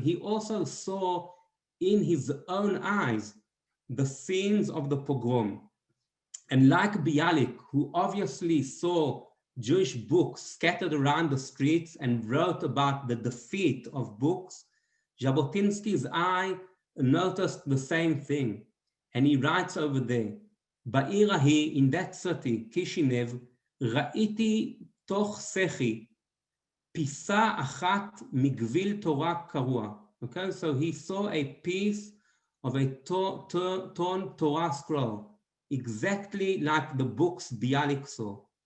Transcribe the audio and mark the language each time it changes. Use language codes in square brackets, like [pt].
[en] He also saw in his own eyes the scenes of the pogrom. And like Bialik, who obviously saw Jewish books scattered around the streets and wrote about the defeat of books, Jabotinsky's eye noticed the same thing. And he writes over there, [he] בעיר ההיא, [en] in that city, [he] Kishinev, ראיתי תוך סחי, פיסה אחת מגביל תורה קרוע. [en] Okay, so he saw a piece of a torn Torah scroll, exactly like the books Bialik saw.